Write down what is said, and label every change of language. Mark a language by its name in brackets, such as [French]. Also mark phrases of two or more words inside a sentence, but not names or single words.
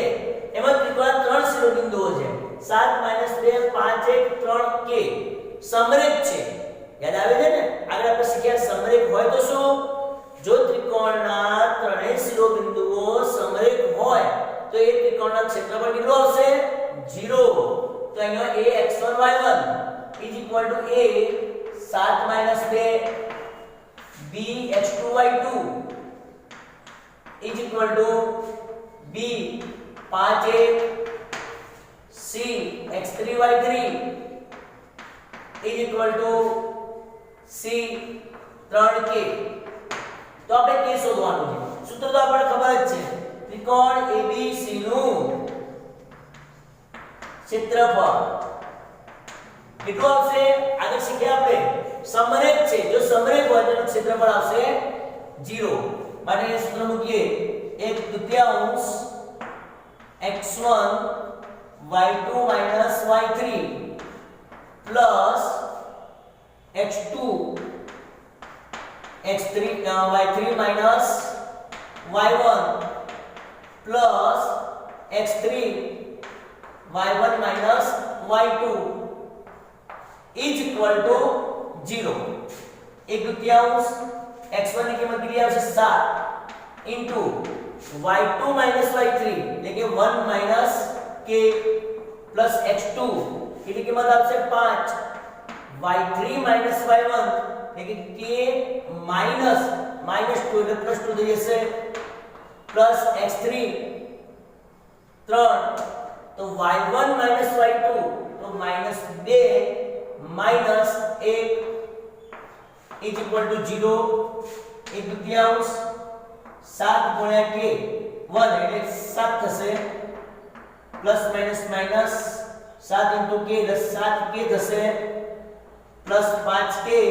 [Gujarati] એમાં ત્રિકોણના ત્રણ શિરોબિંદુઓ છે 7 -2 5 1 3 કે સમરેખ છે. યાદ આવે છે ને? આગળ આપણે શીખ્યા સમરેખ હોય તો શું? જો ત્રિકોણના ત્રણેય શિરોબિંદુઓ સમરેખ હોય તો એ ત્રિકોણના ક્ષેત્રફળ કેટલું આવશે 0. તો અહીંયા a x1 y1 a 7 -2 b x2 y2 b 5 1 c x3 y3 C 3k. તો આપણે કે શોધવાનું છે. સૂત્ર તો આપણને ખબર જ છે. ત્રિકોણ ABC નું ક્ષેત્રફળ કેટલું આવશે? આગળ શીખ્યા આપણે સમરેખ છે. જો સમરેખ હોય તો ક્ષેત્રફળ આવશે 0. માટે એ સૂત્ર મૂકીએ 1/2 x1 y2 y3 plus x2 x3 y3 minus y1 plus x3 y1 minus y2 [English] is equal to [Gujarati] 0. 1/2 x1 ની કિંમત કેટલી આવશે 7 into y2 minus y3 એટલે કે 1 minus k plus x2 કેટલી કિંમત આવશે 5 y3 minus y1 એટલે કે k minus -2 એટલે +2 થઈ જશે, plus x3 3 તો y1 y2 તો -2 -1 [English] is equal to [Gujarati] 0 એક દુત્યાંશ 7 ગુણ્યા k 1 એટલે 7 થશે [English] plus minus [Gujarati] 7 into k 7k થશે પ્લસ 5k